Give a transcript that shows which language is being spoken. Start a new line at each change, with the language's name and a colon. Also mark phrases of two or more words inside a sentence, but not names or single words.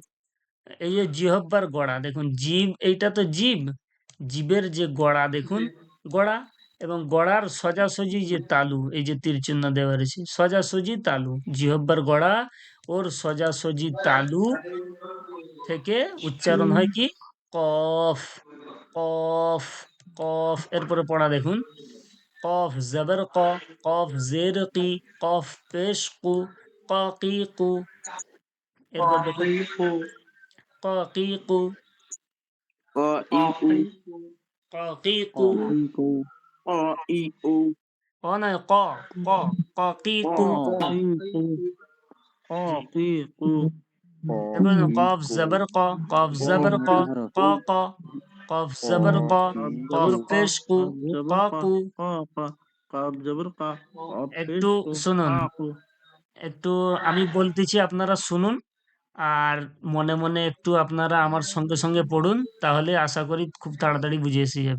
Bangla: এই যে জিহ্বার গোড়া দেখুন, জিভ এইটা তো জিভ, জিভের যে গোড়া দেখুন, গোড়া এবং গোড়ার সোজাসুজি যে তালু, এই যে তীর চিহ্ন দেওয়া রয়েছে, সোজাসুজি তালু, জিহ্বার গোড়া ওর সোজাসুজি তালু থেকে উচ্চারণ হয় কি কফ, কফ, কফ। এরপরে পড়া দেখুন কফ জবর ক, কফ জের কি, কফ পেশ কু, ক কি কু। এরপর দেখুন কাকিকু, ক কি কু, ক ই উ, কাকিকু, ক কি ও কু। এই কো। ক ই উ, ক নয় ক, ক, ক কি ক কু। ও এই কো। ও জি, কি কো। এরপর দেখুন কফ ইকো জবর ক, কফ ও জবর ক, মোটা হরফ। ক ক, কফ ক জবর ক, কাব কফ জবর ইকো কা, পেশ কু, কাব ক জবর কা, কু। ক কা, কাব জবর কা, কাব পেশ একটু কো, শুনুন, কা কো। একটু আমি বলতেছি আপনারা শুনুন, আর মনে মনে একটু আপনারা আমার সঙ্গে সঙ্গে পড়ুন, তাহলে আশা করি খুব তাড়াতাড়ি বুঝে এসে যাবে।